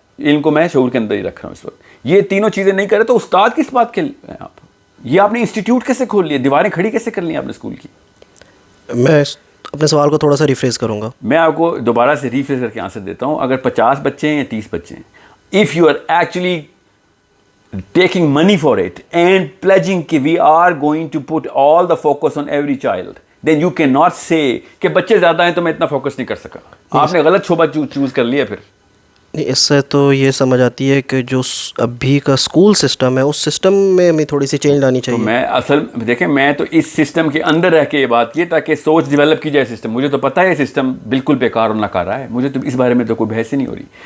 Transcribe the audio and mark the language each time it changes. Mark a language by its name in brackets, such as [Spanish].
[Urdu] علم کو میں شعور کے اندر ہی رکھ رہا ہوں اس وقت. یہ تینوں چیزیں نہیں کرے تو استاد کس بات کے ہیں آپ؟ یہ آپ نے انسٹیٹیوٹ کیسے کھول لیے, دیواریں کھڑی کیسے کر لی آپ نے اسکول کی؟ میں اپنے سوال کو تھوڑا سا ریفریز کروں گا. میں آپ کو دوبارہ سے ریفریز کر کے آنسر دیتا ہوں. اگر 50 بچے ہیں یا 30 بچے ہیں, [English] if you are actually taking money for it and pledging کہ we are going to put all the focus on every child, then you cannot say [Urdu] کہ بچے زیادہ ہیں تو میں اتنا فوکس نہیں کر سکا. آپ نے غلط شعبہ چوز کر لیا. پھر اس سے تو یہ سمجھ آتی ہے کہ جو ابھی کا اسکول سسٹم ہے اس سسٹم میں ہمیں تھوڑی سی چینج لانی چاہیے. میں اصل دیکھیں میں تو اس سسٹم کے اندر رہ کے یہ بات کی تاکہ سوچ ڈیولپ کی جائے سسٹم. مجھے تو پتہ ہے سسٹم بالکل بیکار اور ناکارہ ہے, مجھے تو اس بارے میں تو کوئی بحث ہی نہیں ہو رہی.